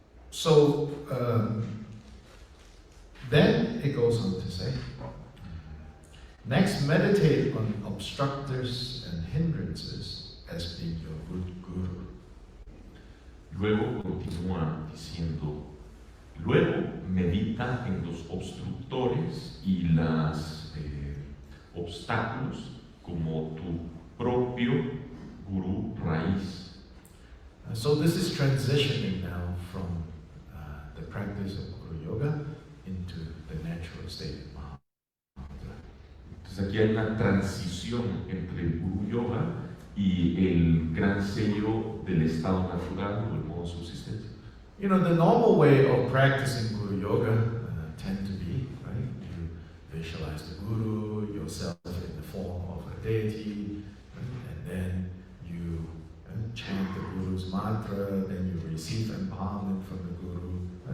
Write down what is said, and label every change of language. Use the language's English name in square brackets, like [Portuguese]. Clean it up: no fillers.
[English] So then it goes on to say, next meditate on obstructors and hindrances as being your good guru. [Spanish] Luego continúa diciendo, luego medita en los obstructores y los obstáculos como tu propio gurú raíz. [English] So this is transitioning now from the practice of Guru Yoga into the natural state of Mahamudra. [Spanish] Entonces aquí hay una transición entre el Guru Yoga y el gran sello del estado natural o el modo de subsistencia. [English] You know, the normal way of practicing Guru Yoga tend to be, right? You visualize the Guru, yourself in the form of a deity, right? And then you chant the Guru's mantra, then you receive empowerment from the Guru.